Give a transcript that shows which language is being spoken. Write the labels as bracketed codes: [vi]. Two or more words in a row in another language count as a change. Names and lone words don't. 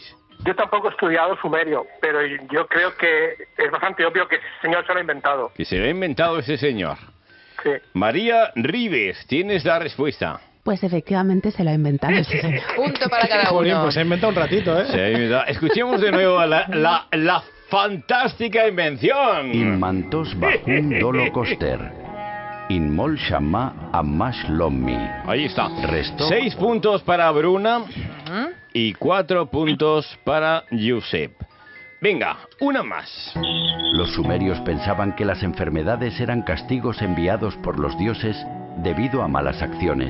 [es] Yo tampoco he estudiado sumerio, pero yo creo que es bastante obvio que ese señor se lo ha inventado. Que se lo ha inventado ese señor. Sí. María Ribes, tienes la respuesta. Pues efectivamente se lo ha inventado ese señor. Punto para cada uno. Pues se ha inventado un ratito, ¿eh? Se ha inventado. Escuchemos de nuevo la fantástica invención. Immantos bahum dolokoster, inmol shama amash lommi. Ahí está. 6 Restok puntos para Bruna y 4 puntos para Josep. Venga, una más. Los sumerios pensaban que las enfermedades eran castigos enviados por los dioses debido a malas acciones.